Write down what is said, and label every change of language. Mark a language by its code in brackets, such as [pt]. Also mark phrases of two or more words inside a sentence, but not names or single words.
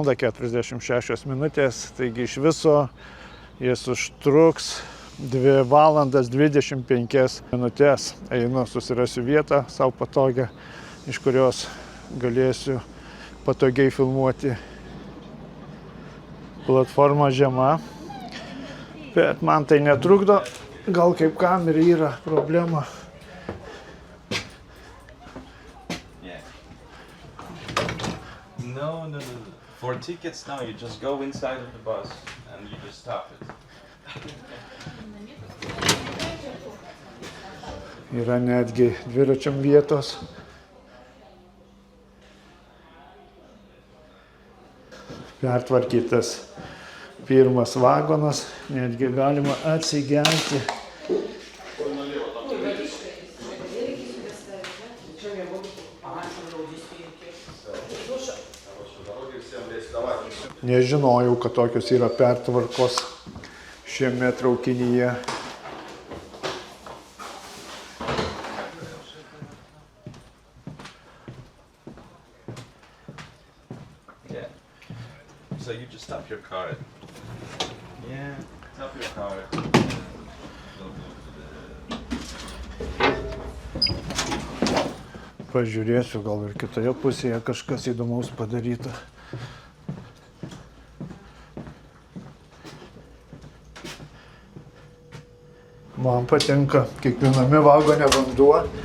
[lt] 46 minutės, taigi iš viso jis užtruks 2 valandas 25 minutės. Einu, susirasiu vietą savo patogią, iš kurios galėsiu patogiai filmuoti. Platforma žema, bet man tai netrukdo. Gal kaip kam ir yra problema. [en] No. For tickets now, you just go inside of the bus and you just stop it. [lt] Yra netgi dviračiam vietos. Pertvarkytas pirmas vagonas, netgi galima atsigerti. Nežinojau, kad tokios yra pertvarkos šiame traukinyje. [en] Yeah. So you just stop your car. Yeah, stop your car. [lt] Pažiūrėsiu, gal ir kitoje pusėje kažkas įdomaus padaryta. Man patinka kiekviename vagone vanduo.